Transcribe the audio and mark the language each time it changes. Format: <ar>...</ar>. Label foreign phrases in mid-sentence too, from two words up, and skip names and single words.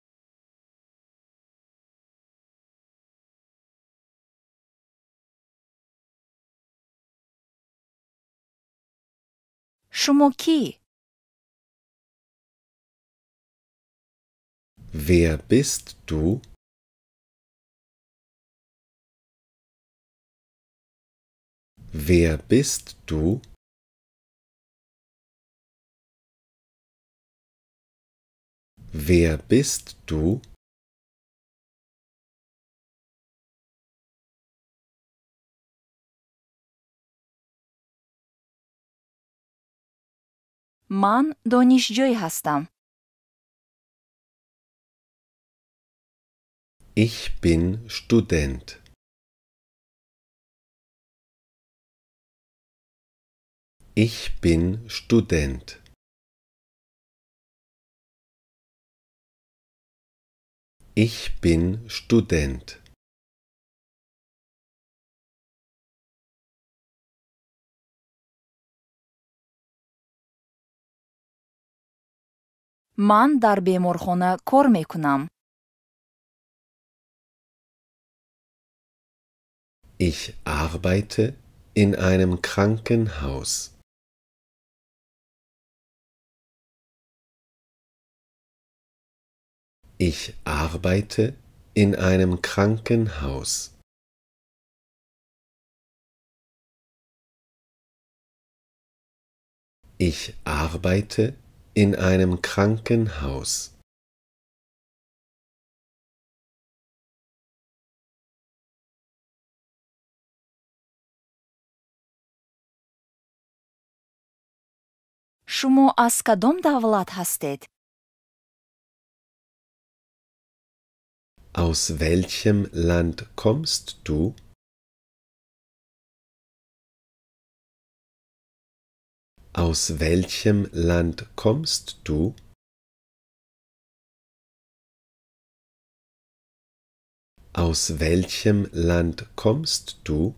<fa>شما کی؟</fa> <de>Wer bist du? Wer bist du? Wer bist du?</de> <fa>من دانشجوی هستم.</fa> <de>Ich bin Student. Ich bin Student. Ich bin Student.</de> <fa>من در بیمارخانه کار می کنم.</fa> <de>Ich arbeite in einem Krankenhaus. Ich arbeite in einem Krankenhaus. Ich arbeite In einem Krankenhaus.</de> <fa>شما از کدام دولت هستید?</fa> <de>Aus welchem Land kommst du? Aus welchem Land kommst du? Aus welchem Land kommst du?</de>